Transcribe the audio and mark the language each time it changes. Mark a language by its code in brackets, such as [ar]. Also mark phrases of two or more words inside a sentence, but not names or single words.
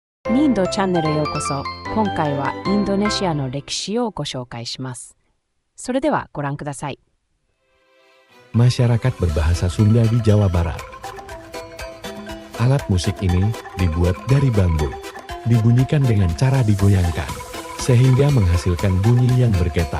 [ja] ニンドチャンネルへようこそ。今回はインドネシアの歴史をご紹介します。それではご覧ください。 [id] Masyarakat berbahasa Sunda di Jawa Barat. Alat musik ini dibuat dari bambu, dibunyikan dengan cara digoyangkan, sehingga menghasilkan bunyi yang bergetar.